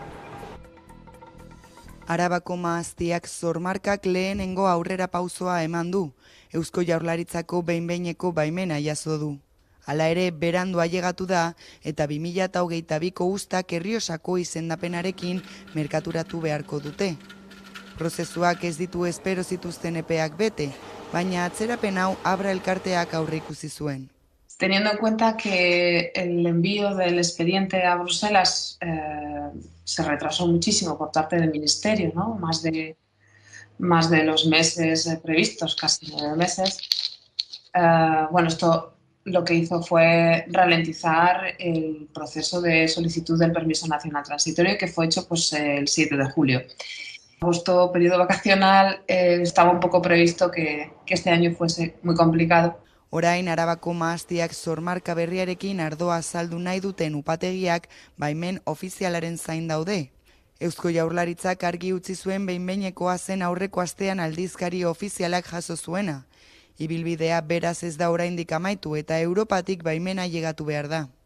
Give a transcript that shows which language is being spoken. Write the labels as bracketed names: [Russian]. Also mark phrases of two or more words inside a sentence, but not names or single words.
[Basque] Arabako Mahastiak sormarkak lehenengo aurrera pausoa eman du, Eusko Jaurlaritzako behin-behineko baimena jaso du. Hala ere, berandu ailegatu da eta 2022ko uztak Errioxako izendapenarekin merkaturatu beharko dute. Prozesuak ez ditu espero zituzten epeak bete, baina atzerapen hau Abra elkarteak aurreikusi zuen. [Spanish] Teniendo en cuenta que el envío del expediente a Bruselas se retrasó muchísimo por parte del Ministerio, ¿no? Más de los meses previstos, casi 9 meses. Bueno, esto lo que hizo fue ralentizar el proceso de solicitud del permiso nacional transitorio, que fue hecho pues, el 7 de julio. Agosto, periodo vacacional, estaba un poco previsto que este año fuese muy complicado. [Basque] Orain Arabako Mahastiak sormarka berriarekin ardoa azaldu nahi duten upategiak baimen ofizialaren zain daude. Eusko Jaurlaritzak argi utzi zuen behin-behinekoa zen aurreko astean aldizkari ofizialak jaso zuena. Ibilbidea beraz ez da oraindik amaitu eta Europatik baimena ailegatu behar da.